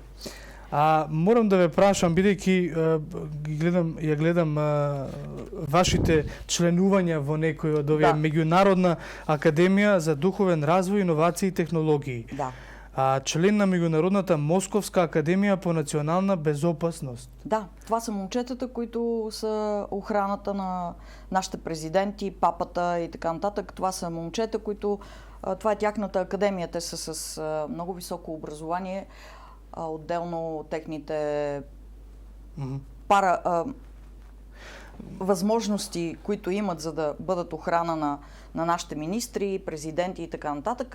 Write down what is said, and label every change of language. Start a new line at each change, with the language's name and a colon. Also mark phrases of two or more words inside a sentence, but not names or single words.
Macedonian: Морам да ве прашам, бидејќи ја гледам вашите членувања во некој од овие Меѓународна академија за духовен развој, иновации и технологии. Да. Член на Меѓународната Московска академија по национална безопасност.
Bulgarian: Да, това са момчетата, които са охраната на нашите президенти, папата и така нататък. Това са момчета, които... Това е тяхната академия. Те са с много високо образование. Отделно техните възможности, които имат, за да бъдат охрана на нашите министри, президенти и така нататък.